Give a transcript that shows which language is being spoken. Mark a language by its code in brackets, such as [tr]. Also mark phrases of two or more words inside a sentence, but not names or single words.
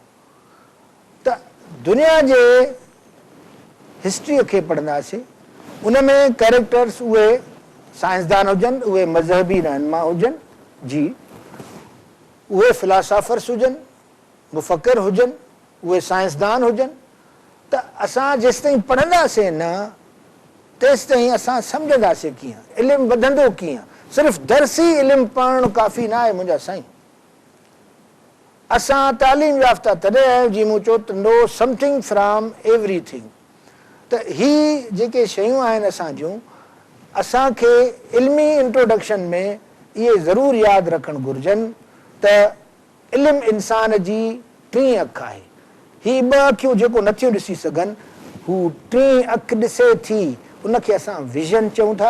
[sd] त दुनिया जे हिस्ट्रीअ खे पढ़ंदासीं, उन में कैरेक्टर्स उहे साइंसदान हुजनि, उहे मज़हबी रहनुमा हुजनि, जी उहे फिलासफ़र्स हुजनि, मुफ़क्किर हुजनि, उहे साइंसदान हुजनि। त असां जेसिताईं पढ़ंदासीं न तेसिताईं असां सम्झंदासीं कीअं, इल्मु वधंदो कीअं। सिर्फ़ु दर्सी इल्मु पढ़णु काफ़ी न आहे मुंहिंजा साईं। असां तालीम याफ़्ता तॾहिं आहियूं जीअं मूं चयो त [en] know something from everything. [sd] त ही जेके शयूं आहिनि असां जूं, असांखे इल्मी इंट्रोडक्शन में इहे ज़रूरु यादि रखणु घुरिजनि त इल्मु इंसान जी टीं अखि आहे। ही ॿ अखियूं जेको नथियूं ॾिसी सघनि, हू टीं अखि ॾिसे थी, उनखे असां विज़न चऊं था।